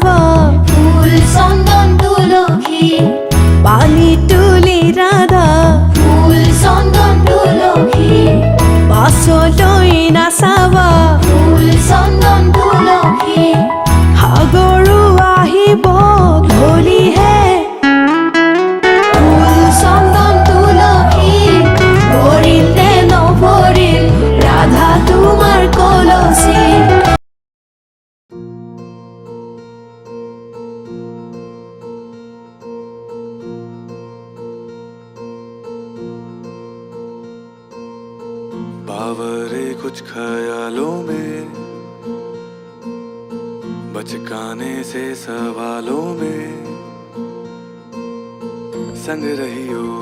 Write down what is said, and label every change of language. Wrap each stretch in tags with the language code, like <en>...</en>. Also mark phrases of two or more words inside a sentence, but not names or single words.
<as>ফুল চন্দন তুলসী পানি তুলি ৰাধা ফুল চন্দন তুলসী পাছলৈ নাচাব ফুল চন্দন তুলসী সাগৰো আহিব ধলিহে ফুল চন্দন তুলসী ভৰিলে নভৰিল ৰাধা তোমাৰ কলচী</as> <hi>बावरे कुछ ख्यालों में बचकाने से सवालों में संग रहियो</hi>